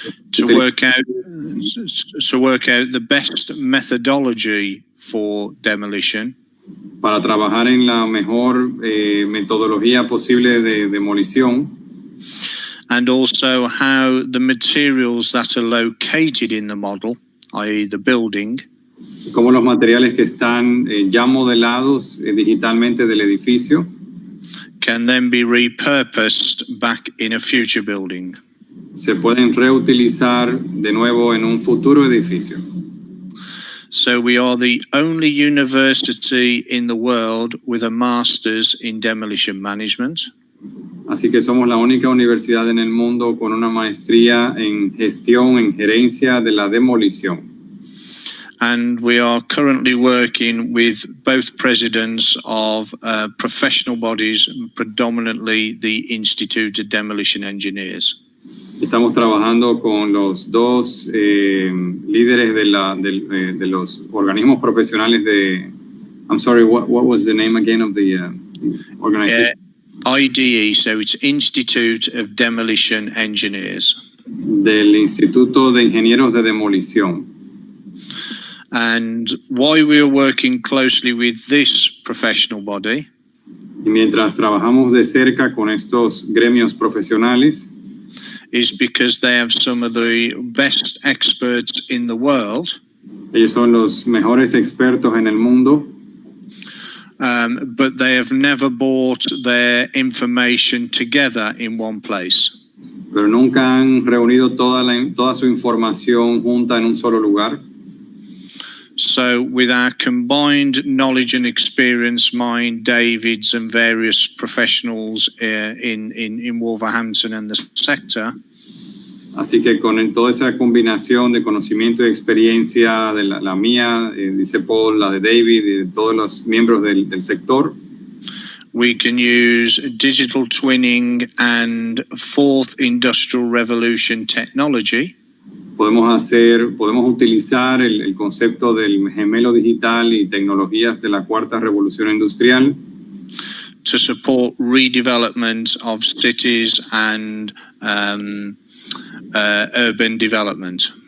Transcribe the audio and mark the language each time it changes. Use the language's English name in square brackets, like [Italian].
[English] to work out the best methodology for demolition, [Spanish] para trabajar en la mejor metodología posible de demolición, [English] and also how the materials that are located in the model, i.e. the building, [Spanish] como los materiales que están ya modelados digitalmente del edificio [English] can then be repurposed back in a future building. [Spanish] se pueden reutilizar de nuevo en un futuro edificio. [English] So we are the only university in the world with a master's in demolition management. [Spanish] Así que somos la única universidad en el mundo con una maestría en gestión, en gerencia de la demolición. [English] And we are currently working with both presidents of professional bodies, predominantly the Institute of Demolition Engineers. [Spanish] Estamos trabajando con los dos líderes de los organismos profesionales de... [English] I'm sorry, what was the name again of the organization? IDE, so it's Institute of Demolition Engineers. [Spanish] Del Instituto de Ingenieros de Demolición. [English] And why we are working closely with this professional body [Spanish] Y mientras trabajamos de cerca con estos gremios profesionales, [English] is because they have some of the best experts in the world. [Spanish] Ellos son los mejores expertos en el mundo, [English] but they have never brought their information together in one place. [Spanish] pero nunca han reunido toda su información junta en un solo lugar. [English] So with our combined knowledge and experience, mine, David's and various professionals in Wolverhampton and the sector, [Spanish] Así que con toda esa combinación de conocimiento y experiencia de la mía, dice Paul, la de David y de todos los miembros del sector, [English] we can use digital twinning and fourth industrial revolution technology [Spanish] podemos utilizar el concepto del gemelo digital y tecnologías de la cuarta revolución industrial [English] to support redevelopment of cities and urban development.